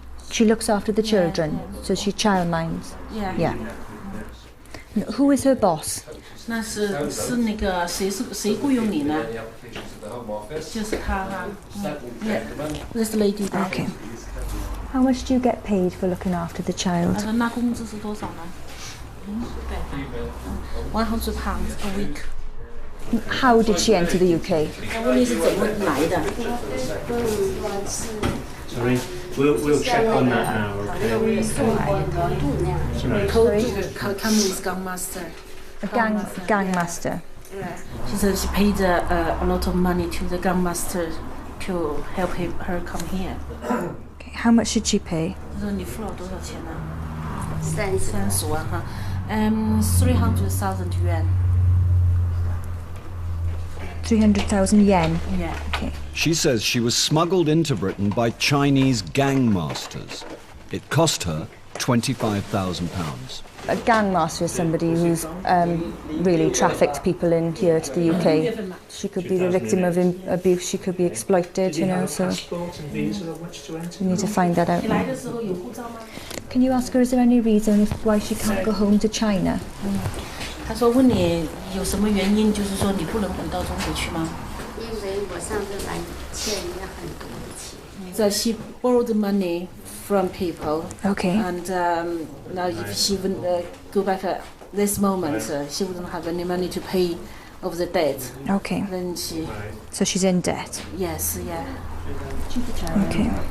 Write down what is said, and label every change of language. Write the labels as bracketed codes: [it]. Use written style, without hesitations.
[en] She looks after the children, so she child minds. Yeah. And who is her boss? [zh] 那是那个谁雇佣你呢？就是他哈。 [en] Yeah, this lady. Okay. How much do you get paid for looking after the child? [zh] 那工资是多少呢？ [en] 100 pounds a week. How did she enter the UK? [zh] 问题是怎么来的？ [en] Sorry, we'll check on that now. Okay. Come with gang master. A gang master. She said she paid a lot of money to the gang master to help her come here. Okay. How much should she pay? [zh] 她说你付了多少钱呢？30万哈， [en] 300,000 yuan. 300,000 yen. Yeah. Okay. She says she was smuggled into Britain by Chinese gang masters. It cost her £25,000. A gang master is somebody who's really trafficked people in here to the UK. She could be the victim of abuse, she could be exploited, you know, so we need to find that out now. Can you ask her, is there any reason why she can't go home to China? [zh] 他说问你有什么原因，就是说你不能回到中国去吗？因为我上次来欠人家很多的钱。 [en] That she borrowed money from people. Okay. And now if she wouldn't go back at this moment, she wouldn't have any money to pay of the debt. Okay. Then she... So she's in debt? Yes, yeah. Okay.